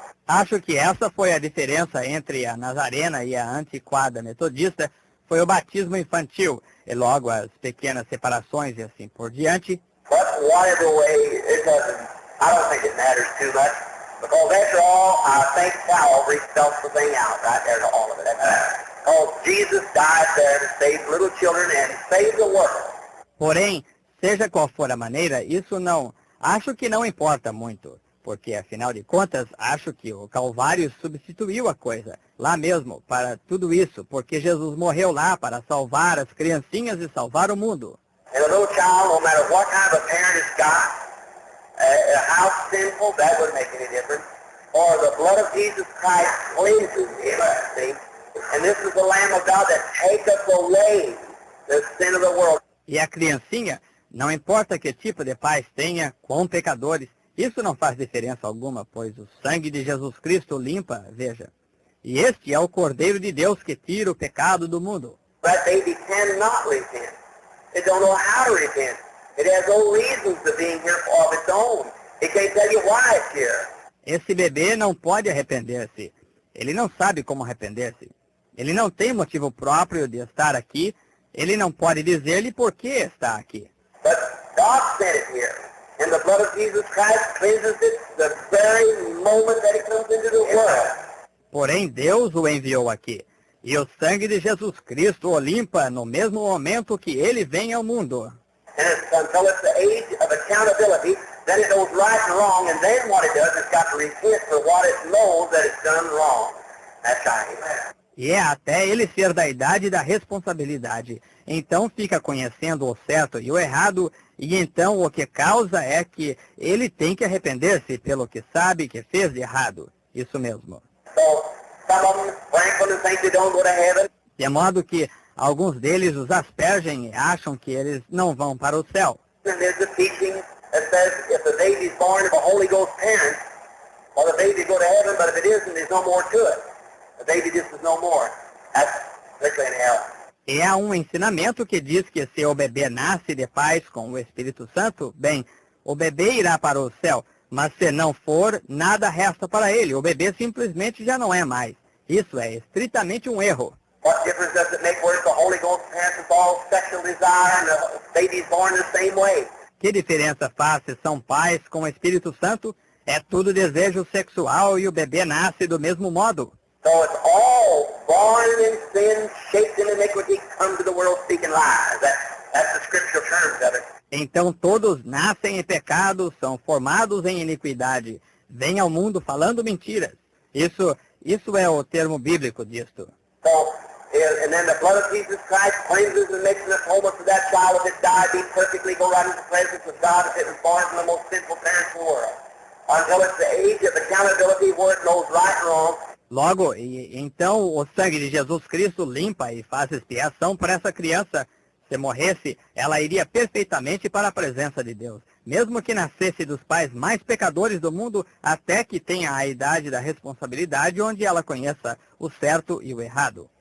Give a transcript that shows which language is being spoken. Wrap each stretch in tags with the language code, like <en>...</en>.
<pt>Acho que essa foi a diferença entre a Nazarena e a antiquada metodista, foi o batismo infantil, e logo as pequenas separações e assim por diante.</pt> <en>But whatever way, I don't think it matters too much, because after all, I think Calvary spells the thing out right there to all of it. Because Jesus died there to save little children and save the world.</en> <pt>Porém, seja qual for a maneira, acho que não importa muito, porque afinal de contas, acho que o Calvário substituiu a coisa, lá mesmo, para tudo isso, porque Jesus morreu lá para salvar as criancinhas e salvar o mundo.</pt> <en>And a little child, no matter what kind of a parent it's got, how sinful, that wouldn't make any difference. Or the blood of Jesus Christ cleanses him, see? And this is the Lamb of God that taketh away the sin of the world.</en> <pt>E a criancinha, não importa que tipo de pais tenha, quão pecadores, isso não faz diferença alguma, pois o sangue de Jesus Cristo limpa, veja. E este é o Cordeiro de Deus que tira o pecado do mundo.</pt> <en>That baby cannot repent. It don't know how to repent. It has no reasons to being here of its own. It can't tell you why it's here.</en> <pt>Esse bebê não pode arrepender-se. Ele não sabe como arrepender-se. Ele não tem motivo próprio de estar aqui. Ele não pode dizer-lhe por que está aqui.</pt> <en>But God sent it here. And the blood of Jesus Christ cleanses it the very moment that it comes into the world.</en> <pt>Porém, Deus o enviou aqui. E o sangue de Jesus Cristo o limpa no mesmo momento que ele vem ao mundo.</pt> <en>And it's until it's the age of accountability, then it knows right and wrong, and then what it does, it's got to repent for what it knows that it's done wrong. That's right.</en> <pt>E é até ele ser da idade da responsabilidade. Então fica conhecendo o certo e o errado, e então o que causa é que ele tem que arrepender-se pelo que sabe que fez de errado. Isso mesmo.</pt> <en>So, some of them sprinkle and think they don't go to heaven.</en> <pt>De modo que alguns deles os aspergem e acham que eles não vão para o céu.</pt> <en>And there's a teaching that says if the baby's born of a Holy Ghost parent, well, the baby go to heaven, but if it isn't, there's no more to it. The baby just is no more. That's strictly in hell.</en> <pt>E há um ensinamento que diz que se o bebê nasce de pais com o Espírito Santo, bem, o bebê irá para o céu, mas se não for, nada resta para ele. O bebê simplesmente já não é mais. Isso é estritamente um erro.</pt> <en>What difference does it make where it's the Holy Ghost parents with all sexual desire and the baby's born the same way?</en> <pt>Que diferença faz se são pais com o Espírito Santo? É tudo desejo sexual e o bebê nasce do mesmo modo.</pt> <en>So it's all born in sin, shaped in iniquity, come to the world speaking lies. That's the scriptural terms of it.</en> <pt>Então todos nascem em pecado, são formados em iniquidade, vêm ao mundo falando mentiras. Isso é o termo bíblico disto.</pt> <en>So, and then the blood of Jesus Christ cleanses and makes an atonement for that child if it died, be perfectly, go right into the presence of God if it was born from the most sinful parents in the world. Until it's the age of accountability where it knows right and wrong.</en> <pt>Logo, então o sangue de Jesus Cristo limpa e faz expiação para essa criança. Se morresse, ela iria perfeitamente para a presença de Deus, mesmo que nascesse dos pais mais pecadores do mundo, até que tenha a idade da responsabilidade, onde ela conheça o certo e o errado.</pt>